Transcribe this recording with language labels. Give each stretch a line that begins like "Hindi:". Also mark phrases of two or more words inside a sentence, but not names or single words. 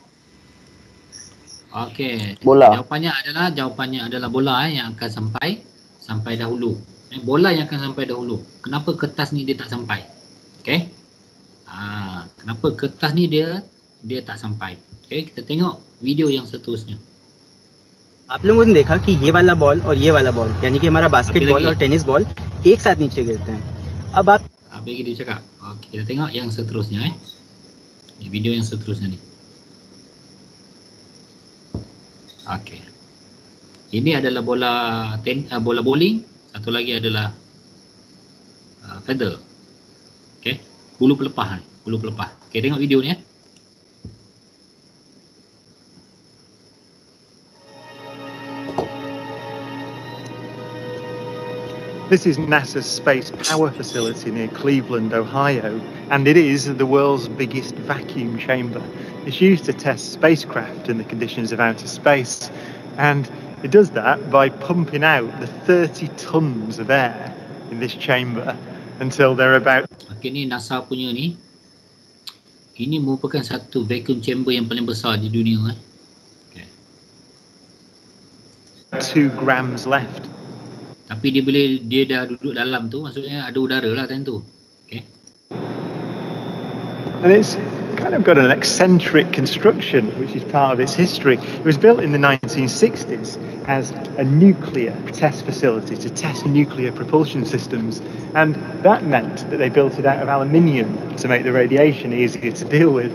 Malay: Okey. Bola. Jawapannya adalah bola yang akan sampai dahulu. Bola yang akan sampai dahulu. Kenapa kertas ni dia tak sampai? Okey. Kenapa kertas ni dia tak sampai? Okey, kita tengok video yang seterusnya.
Hindi: आप लोगों ने देखा कि ये वाला बॉल और ये वाला बॉल यानी कि हमारा बास्केटबॉल और
English: tennis ball
Hindi: एक साथ नीचे गिरते हैं। अब आप
Malay: Bagi dia cakap. Okey, kita tengok yang seterusnya video yang seterusnya ni. Okey. Ini adalah bola bowling, satu lagi adalah feather. Okey, bulu pelepah. Okey, tengok video ni
English: This is NASA's Space Power Facility near Cleveland, Ohio, and it is the world's biggest vacuum chamber. It's used to test spacecraft in the conditions of outer space, and it does that by pumping out the 30 tons of air in this chamber until they're about...
Malay: Okey, ni NASA punya ni. Ini merupakan satu
English: vacuum chamber
Malay: yang paling besar di dunia. Okay.
English: 2 grams left.
Malay: Tapi dia dah duduk dalam tu, maksudnya ada udara lah time tu. Okay.
English: And it's kind of got an eccentric construction, which is part of its history. It was built in the 1960s as a nuclear test facility to test nuclear propulsion systems. And that meant that they built it out of aluminium to make the radiation easier to deal with.